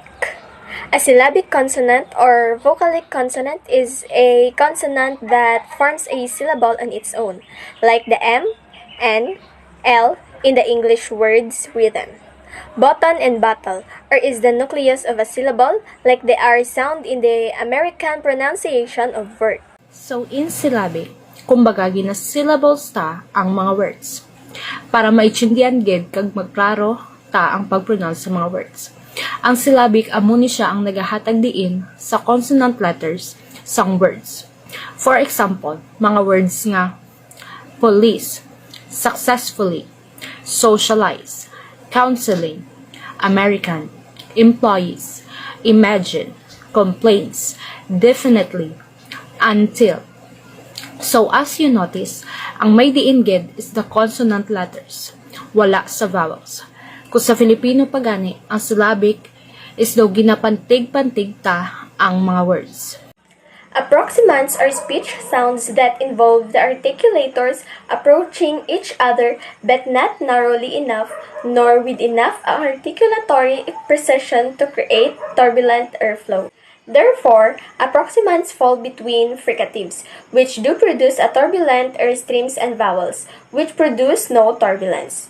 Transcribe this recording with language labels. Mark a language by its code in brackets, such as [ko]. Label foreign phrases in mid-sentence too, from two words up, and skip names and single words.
[en] A syllabic consonant or vocalic consonant is a consonant that forms a syllable on its own, like the M, N, L in the English words rhythm. Button and battle, or is the nucleus of a syllable, like the R sound in the American pronunciation of word. So in syllabic, [hil] kumbaga gina-syllables ta ang mga words. Para maitsindihan gid kag magklaro ta ang pag-pronounce sa mga words. Ang syllabic amo ni siya ang nagahatag diin sa [en] consonant letters [hil] sang words. [en] For example, mga words nga police, successfully, socialize, counseling, American, employees, imagine, complaints, definitely, until. So as you notice, [hil] ang may diin gid [en] is the consonant letters, [hil] wala sa vowels. Kung sa Filipino pagani, ang syllabic is daw ginapantig-pantig ta ang mga words. [en] Approximants are speech sounds that involve the articulators approaching each other but not narrowly enough nor with enough articulatory precision to create turbulent airflow. Therefore, approximants fall between fricatives, which do produce a turbulent airstreams, and vowels, which produce no turbulence.